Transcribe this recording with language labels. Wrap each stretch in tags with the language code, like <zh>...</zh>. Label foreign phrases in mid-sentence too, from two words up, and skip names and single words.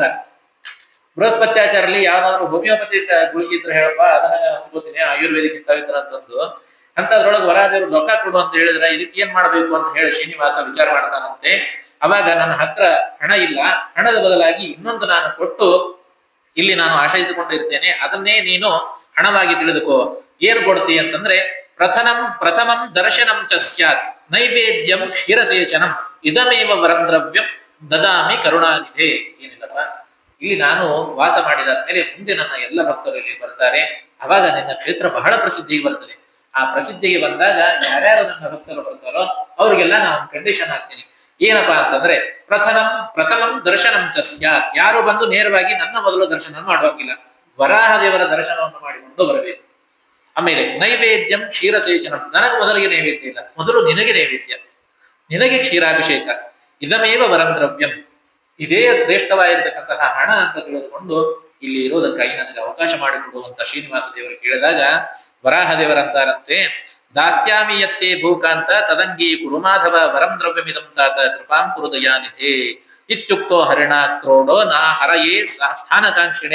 <kn>ಬೃಹಸ್ಪತ್ಯಾಚಾರಲ್ಲಿ ಯಾವ್ದಾದ್ರು ಹೋಮಿಯೋಪತಿ ಗುಳಿಗೆ ಇದ್ರೆ ಹೇಳಪ್ಪ, ಅದನ್ನ ಹೋಗ್ತೀನಿ ಆಯುರ್ವೇದಿಕ್ ಇತ್ತಾವಿತ್ರ ಅಂತಂದು ಅಂತದ್ರೊಳಗೆ ವರಾಹದೇವರು ರೊಕ್ಕ ಕೊಡು ಅಂತ ಹೇಳಿದ್ರೆ ಇದಕ್ಕೆ ಏನ್ ಮಾಡ್ಬೇಕು ಅಂತ ಹೇಳಿ ಶ್ರೀನಿವಾಸ ವಿಚಾರ ಮಾಡ್ತಾನಂತೆ. ಅವಾಗ ನನ್ನ ಹತ್ರ ಹಣ ಇಲ್ಲ, ಹಣದ ಬದಲಾಗಿ ಇನ್ನೊಂದು ನಾನು ಕೊಟ್ಟು ಇಲ್ಲಿ ನಾನು ಆಶ್ರಯಿಸಿಕೊಂಡಿರ್ತೇನೆ, ಅದನ್ನೇ ನೀನು ಹಣವಾಗಿ ತಿಳಿದುಕೋ. ಏನ್ ಕೊಡ್ತಿ ಅಂತಂದ್ರೆ</kn> <sa>ಪ್ರಥಮಂ ದರ್ಶನಂ ಚ ಸ್ಯಾತ್ ನೈವೇದ್ಯಂ ಕ್ಷೀರಸೇಚನಂ ಇದಮೇವ ವರಂ ದ್ರವ್ಯಂ ದದಾಮಿ ಕರುಣಾನಿಧೆ.</sa> <kn>ಏನಿಲ್ಲಪ್ಪ, ಇಲ್ಲಿ ನಾನು ವಾಸ ಮಾಡಿದಾದ್ಮೇಲೆ ಮುಂದೆ ನನ್ನ ಎಲ್ಲ ಭಕ್ತರು ಇಲ್ಲಿ ಬರ್ತಾರೆ, ಅವಾಗ ನಿನ್ನ ಕ್ಷೇತ್ರ ಬಹಳ ಪ್ರಸಿದ್ಧಿಗೆ ಬರ್ತದೆ. ಆ ಪ್ರಸಿದ್ಧಿಗೆ ಬಂದಾಗ ಯಾರ್ಯಾರು ನನ್ನ ಭಕ್ತರು ಬರ್ತಾರೋ ಅವ್ರಿಗೆಲ್ಲ ನಾನು ಕಂಡೀಷನ್ ಹಾಕ್ತೀನಿ. ಏನಪ್ಪಾ ಅಂತಂದ್ರೆ</kn> <sa>ಪ್ರಥಮಂ ದರ್ಶನಂ ಚ ಸ್ಯಾತ್,</sa> <kn>ಯಾರು ಬಂದು ನೇರವಾಗಿ ನನ್ನ ಮೊದಲು ದರ್ಶನ ಮಾಡುವಾಗಿಲ್ಲ, ವರಾಹದೇವರ ದರ್ಶನವನ್ನು ಮಾಡಿಕೊಂಡು ಬರಬೇಕು. ಆಮೇಲೆ</kn> <sa>ನೈವೇದ್ಯಂ ಕ್ಷೀರಸೇಚನಂ,</sa> <kn>ನನಗೆ ಮೊದಲಿಗೆ ನೈವೇದ್ಯ ಇಲ್ಲ, ಮೊದಲು ನಿನಗೆ ನೈವೇದ್ಯ, ನಿನಗೆ ಕ್ಷೀರಾಭಿಷೇಕ.</kn> <sa>ಇದಮೇವ ವರಂ ದ್ರವ್ಯಂ,</sa> <kn>ಇದೇ ಶ್ರೇಷ್ಠವಾಗಿರ್ತಕ್ಕಂತಹ ಹಣ ಅಂತ ತಿಳಿದುಕೊಂಡು ಇಲ್ಲಿ ಇರೋದಕ್ಕಾಗಿ ನನಗೆ ಅವಕಾಶ ಮಾಡಿಕೊಡುವಂತ ಶ್ರೀನಿವಾಸ ದೇವರು ಕೇಳಿದಾಗ ವರಾಹದೇವರಂತಾರಂತೆ,</kn> <sa>ದಾಸ್ಯಾಮಿ ಯತ್ತೇ ಭೂಕಾಂತ ತದಂಗೀ ಕುರು ಮಾಧವ ವರಂ ದ್ರವ್ಯಮಿದಂ ತಾತ ಕೃಪಾಂ ಕುರು ದಯಾನಿಧೆ ಇತ್ಯುಕ್ತೋ ಹರಿಣ ಕ್ರೋಡೋ ನಾ ಹರಯೇ ಸ್ಥಾನಕಾಂಕ್ಷಿಣೆ.</sa>